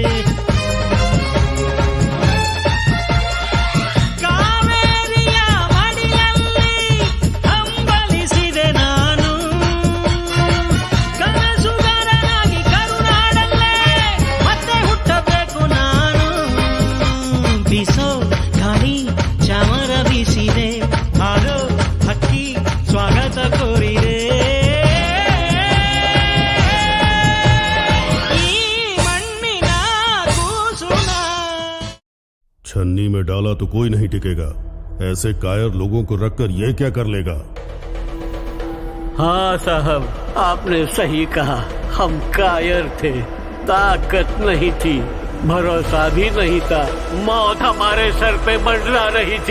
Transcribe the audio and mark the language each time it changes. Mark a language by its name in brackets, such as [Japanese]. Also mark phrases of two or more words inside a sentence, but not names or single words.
[Kannada] ಕಾವೇರಿಯ ಮಡಿಲಲ್ಲಿ ಹಂಬಲಿಸಿದೆ ನಾನು, ಕನಸುಗಾರನಾಗಿ ಕರುನಾಡಲ್ಲೇ ಮತ್ತೆ ಹುಟ್ಟಬೇಕು ನಾನು. ಬೀಸೋ ಗಾಳಿ ಚಾಮರ ಬೀಸಿದೆ, ಹಾರೋ ಹಕ್ಕಿ ಸ್ವಾಗತ ಕೋರಿದೆ. ಈ ಮಣ್ಣಿನ ಕೂಸುನ [Hindi] छन्नी में डाला तो कोई नहीं टिकेगा, ऐसे कायर लोगों को रखकर ये क्या कर लेगा? हाँ साहब, आपने सही कहा, हम कायर थे, ताकत नहीं थी, भरोसा भी नहीं था, मौत हमारे सर पे मंडरा रही थी।